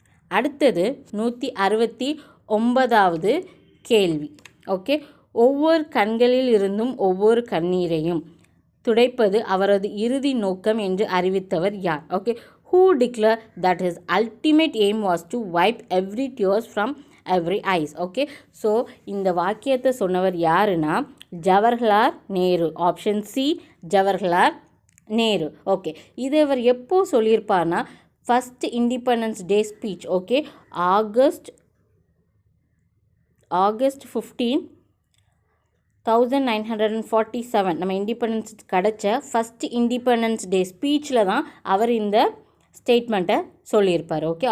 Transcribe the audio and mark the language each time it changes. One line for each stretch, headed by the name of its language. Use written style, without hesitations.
Tamil: அடுத்தது 169வது கேள்வி. ஓகே. ஒவ்வொரு கண்களில் இருந்தும் ஒவ்வொரு கண்ணீரையும் துடைப்பது அவரது இறுதி நோக்கம் என்று அறிவித்தவர் யார்? Okay.
English: Who declared that his ultimate aim was to wipe every tears from every eyes?
Tamil: Okay. So இந்த வாக்கியத்தை சொன்னவர் யாருன்னா Jawaharlal Nehru. Option C Jawaharlal Nehru. Okay. இது அவர் எப்போ சொல்லியிருப்பார்னா first independence day speech. Okay. August 15, 1947 நம்ம இண்டிபெண்டன்ஸ் கிடச்ச ஃபஸ்ட் இண்டிபெண்டன்ஸ் டே ஸ்பீச்சில் தான் அவர் இந்த ஸ்டேட்மெண்ட்டை சொல்லியிருப்பார். ஓகே.